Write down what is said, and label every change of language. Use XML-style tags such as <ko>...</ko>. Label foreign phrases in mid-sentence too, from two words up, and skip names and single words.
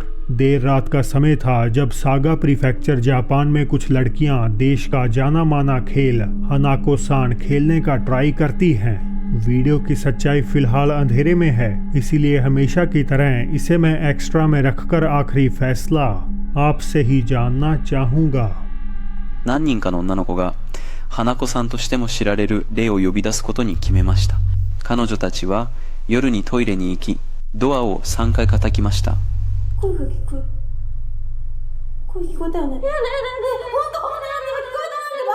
<hi>देर रात का समय था जब सागा प्रीफेक्चर जापान में कुछ लड़कियां देश का जाना माना खेल हनाको-सान खेलने का ट्राई करती हैं। वीडियो की सच्चाई फिलहाल अंधेरे में है, इसीलिए हमेशा की तरह इसे मैं एक्स्ट्रा में रखकर आखिरी फैसला आपसे ही जानना चाहूँगा।</hi> <ja>何人かの女の子が花子さんとしても知られる霊を呼び出すことに決めました。彼女たちは夜にトイレに行き、ドアを3回叩きました。声が聞こえ、声聞こえたよね。いやねえねえねえ、ほんと聞こえたってば。</ja>